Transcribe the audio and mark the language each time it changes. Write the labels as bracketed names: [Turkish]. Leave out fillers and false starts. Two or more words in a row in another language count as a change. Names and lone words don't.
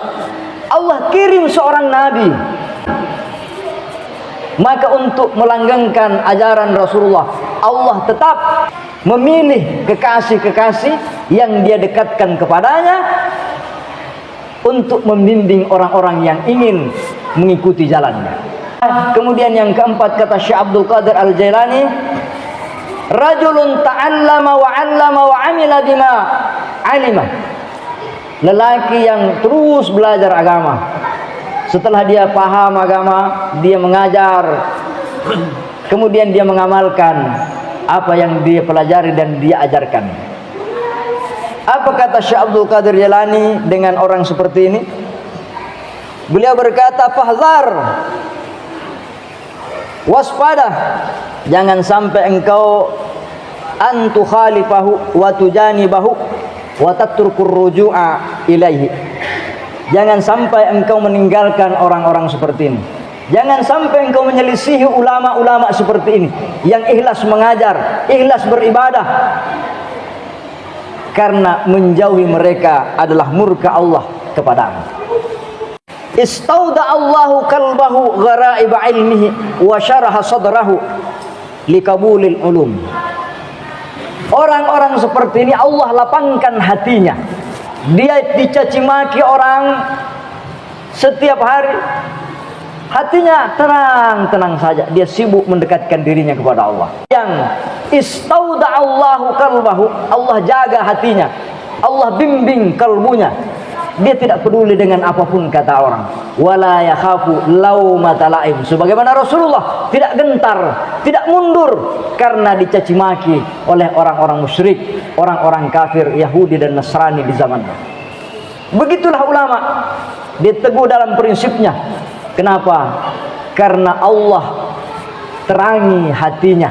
[Indonesian] Allah kirim seorang nabi. Maka untuk melanggengkan ajaran Rasulullah, Allah tetap memilih kekasih-kekasih yang dia dekatkan kepadanya untuk membimbing orang-orang yang ingin mengikuti jalannya. Kemudian yang keempat kata Syekh Abdul Qadir Al-Jailani, [Arabic] رجل تعلم وعلم وعمل بما علم. [Indonesian] Lelaki yang terus belajar agama. Setelah dia paham agama, dia mengajar, kemudian dia mengamalkan apa yang dia pelajari dan dia ajarkan. Apa kata Syekh Abdul Qadir Jailani dengan orang seperti ini? Beliau berkata, fahzar, waspada, jangan sampai engkau [Arabic] أن تخالفه وتجانبه وتترك الرجوع إليه. [Indonesian] Jangan sampai engkau meninggalkan orang-orang seperti ini. Jangan sampai engkau menyelisihi ulama-ulama seperti ini yang ikhlas mengajar, ikhlas beribadah. Karena menjauhi mereka adalah murka Allah kepadamu. [Arabic] استودع الله قلبه غرائب علمه وشرح صدره لقبول العلوم. [Indonesian] Orang-orang seperti ini Allah lapangkan hatinya. Dia dicaci maki orang setiap hari. Hatinya tenang-tenang saja, dia sibuk mendekatkan dirinya kepada Allah. Yang [Arabic] استودع الله قلبه, [Indonesian] Allah jaga hatinya, Allah bimbing kalbunya. Dia tidak peduli dengan apapun kata orang. [Arabic] ولا يخاف لومة لائم. [Indonesian] Sebagaimana Rasulullah tidak gentar, tidak mundur karena dicaci maki oleh orang-orang musyrik, orang-orang kafir Yahudi dan Nasrani di zamannya. Begitulah ulama, dia teguh dalam prinsipnya. Kenapa? Karena Allah terangi hatinya.